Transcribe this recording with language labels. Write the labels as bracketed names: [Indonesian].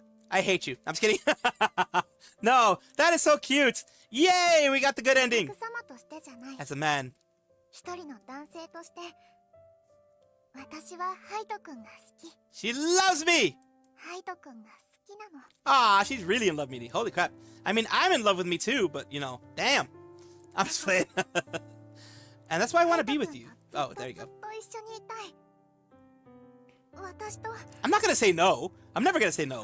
[English] I hate you. I'm just kidding. No, that is so cute. Yay, we got the good ending. [Japanese] 様としてじゃない。 [English] As a man. [Japanese] 一人の男性として、私はハイト君が好き。 [English] She loves me. [Japanese] ハイト君が好きなの。 [English] Ah, she's really in love with me. Holy crap. I mean, I'm in love with me too, but you know, damn. I'm just playing. And that's why I want to be with you. Oh, there you go. [Japanese] ずっと一緒にいたい。私と [English] I'm not gonna say no. I'm never gonna say no.